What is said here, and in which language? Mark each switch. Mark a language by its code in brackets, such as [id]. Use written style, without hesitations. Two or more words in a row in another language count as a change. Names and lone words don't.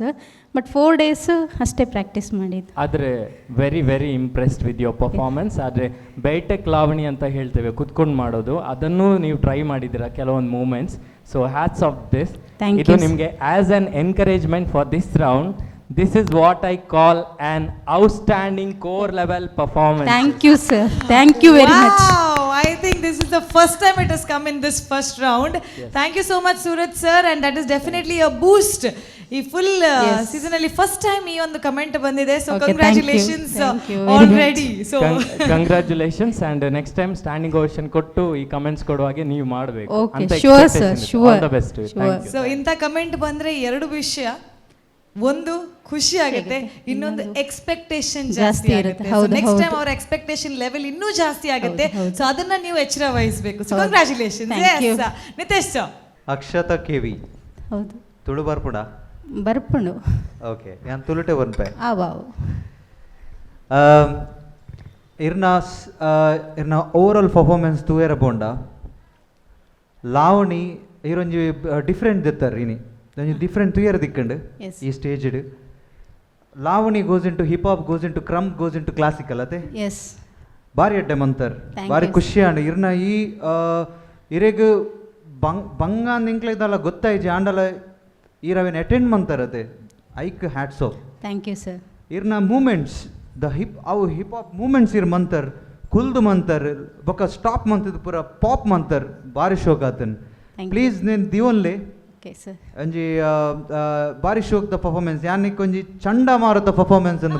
[kn] ಬಟ್ 4 days ಅಷ್ಟೇ ಪ್ರಾಕ್ಟೀಸ್ ಮಾಡಿದ್ದು. ಆದರೆ [en] very very impressed with your performance. [kn] ಆದರೆ ಬೈಟೆಕ್ ಲಾವಣಿ ಅಂತ ಹೇಳ್ತೇವೆ, ಕುತ್ಕೊಂಡು ಮಾಡೋದು, ಅದನ್ನು ನೀವು ಟ್ರೈ ಮಾಡಿದ್ದೀರಾ ಕೆಲವೊಂದು ಮೂಮೆಂಟ್ಸ್. [en] so hats off this. [kn] ಇದು ನಿಮಗೆ [en] as an encouragement for this round This is what I call an outstanding core level performance. thank you sir, thank you very much. Wow, I think this is the first time it has come in this first round. Thank you so much, Suraj sir, and that is definitely a boost. [kn] ಈ [en] full season [kn] ಅಲ್ಲಿ [en] first time [kn] ಈ ಒಂದು ಕಮೆಂಟ್ ಬಂದಿದೆ, [en] so congratulations already. [kn] ಸೊ [en] congratulations, and next time standing ovation [kn] ಕೊಟ್ಟು ಈ ಕಮೆಂಟ್ಸ್ ಕೊಡುವಾಗೆ ನೀವು ಮಾಡಬೇಕು ಅಂತ. [en] Sure sir, sure. All the best. Thank you. [kn] ಸೊ ಇಂಥ ಕಮೆಂಟ್ ಬಂದ್ರೆ ಎರಡು ವಿಷಯ, ಒಂದು ಖುಷಿ ಆಗುತ್ತೆ, ಇನ್ನೊಂದು ಎಕ್ಸ್ಪೆಕ್ಟೇಷನ್ ಜಾಸ್ತಿ ಆಗುತ್ತೆ. [en] next time [kn] ಅವರ [en] expectation level [kn] ಇನ್ನೂ ಜಾಸ್ತಿ ಆಗುತ್ತೆ. ಸೊ ಅದನ್ನ ನೀವು ಎಚ್ಚರ ವಹಿಸಬೇಕು. [en] so congratulation. [kn] ನಿತೇಶ್ ಅಕ್ಷತಾ ಕೆವಿ ಹೌದು, [tcy] ತುಳು ಬರ್ಪುಡ ಬರ್ಪುಂಡು. ಓಕೆ, ನಾನು ತುಳುಟೆ ಬರ್ಪೆ ಆವಾವು ಇರ್ನ [en] overall performance [tcy] ತೂಯರ ಬೋಂಡ ಲಾವಣಿ ಇರೊಂಜಿ ಡಿಫ್ರೆಂಟ್ ದಿತ್ತಾರ ಇನಿ ಒಂಜಿ ಡಿಫ್ರೆಂಟ್ ತೂಯರ ದಿಕ್ಕಂಡು ಈ ಸ್ಟೇಜ್ಡ್. [en] Lavani goes into hip hop, goes into krump, goes into classical ಅದೇ ಎಸ್ [tcy] ಬಾರಿ ಅಡ್ಡೆ ಮಂತರ್, ಬಾರಿ ಖುಷಿ ಅಂಡ್ ಇರ್ನ ಈ ಇರೆಗ್ ಬಂಗ ನಿಂಕ್ಲೆದಲ್ಲ ಗೊತ್ತಾಯ್ಜಿ ಆಂಡಲ ಈರವೇನು ಅಟೆಂಡ್ ಮಂತಾರತೆ ಐಕ್ [en] hats off. thank you sir. [tcy] ಇರ್ನ ಮೂಮೆಂಟ್ಸ್ ದ [en] hip hop moments [tcy] ಇರ್ ಮಂತರ್ ಕುಲ್ದು ಮಂತರ್ ಬೊಕ್ಕ ಸ್ಟಾಪ್ ಮಂತದ ಪೂರ ಪಾಪ್ ಮಂತರ್ ಬಾರಿ ಶೋಕ್ ಆತನ್. ಪ್ಲೀಸ್ ನೀನು ದಿವನ್ಲೆ [en] OK sir [tcy] ಒಂಜಿ ಬಾರಿ ಶೋಕ್ ದ ಪರ್ಫಾರ್ಮೆನ್ಸ್ ಯಾನಿಕ್ ಒಂಜಿ ಚಂಡಮಾರುತ ಪರ್ಫಾರ್ಮೆನ್ಸ್ ಅಂತ